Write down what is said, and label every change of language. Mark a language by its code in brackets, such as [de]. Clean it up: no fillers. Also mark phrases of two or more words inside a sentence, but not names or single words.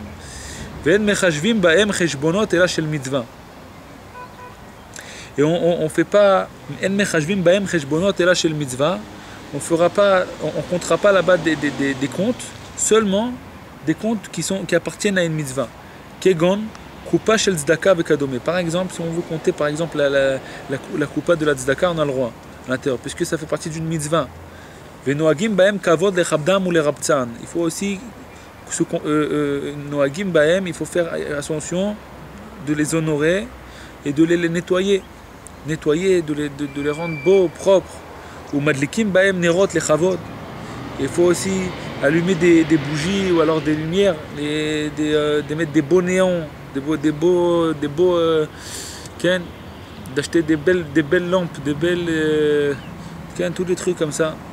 [fr] Et on ne fait pas, on fera pas, on comptera pas là-bas des comptes, seulement des comptes qui appartiennent à une mitzvah. [he] כגון קופה של צדקה וכדומה. [fr] Par exemple, si on veut compter par exemple la Kupa de la tzedaka, on a le droit à l'intérieur, puisque ça fait partie d'une mitzvah. [he] ונוהגים בהם כבוד לכבדם ולרבצם. [fr] Il faut aussi [he] נוהגים בהם, [fr] il faut faire attention de les honorer et de les nettoyer, de les rendre beaux, propres. [he] ומדליקים בהם נרות לכבוד. [fr] Il faut aussi allumer des bougies ou alors des lumières, mettre des beaux néons, d'acheter des belles lampes, tous des trucs comme ça.